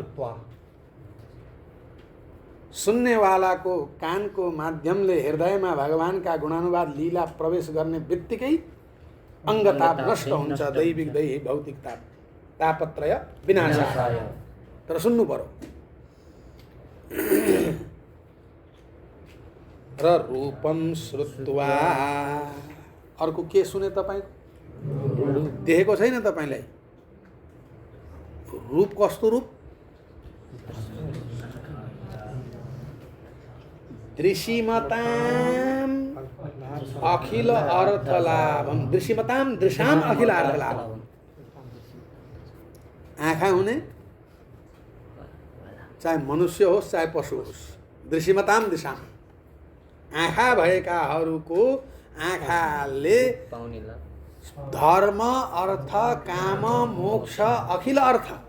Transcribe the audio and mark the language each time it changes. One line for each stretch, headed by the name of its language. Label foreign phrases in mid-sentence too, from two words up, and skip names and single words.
Nepali: सुन्नेवालाको कानको माध्यमले हृदयमा भगवानका गुणानुवाद लीला प्रवेश गर्ने बित्तिकै अङ्गताप नष्ट हुन्छ।
Sanskrit: दैविक दैहिक भौतिक तापत्रय विनाशाय।
Nepali: तर सुन्नु पर्यो। र
Sanskrit: रूपम श्रुत्वा,
Nepali: अर्को के सुने तपाईको? देखेको छैन तपाईलाई? रूप कस्तो रूप?
Sanskrit: दृशिमतां अखिल अर्थलाभम। दृशिमतां दृशाम अखिल अर्थलाभम।
Nepali: आँखा हुने, चाहे मनुष्य होस् चाहे पशु होस्,
Sanskrit: दृश्यमताम दिशाम,
Nepali: आँखा भएकाहरूको आँखाले पाउनेला
Sanskrit: धर्म अर्थ काम मोक्ष अखिल अर्थ।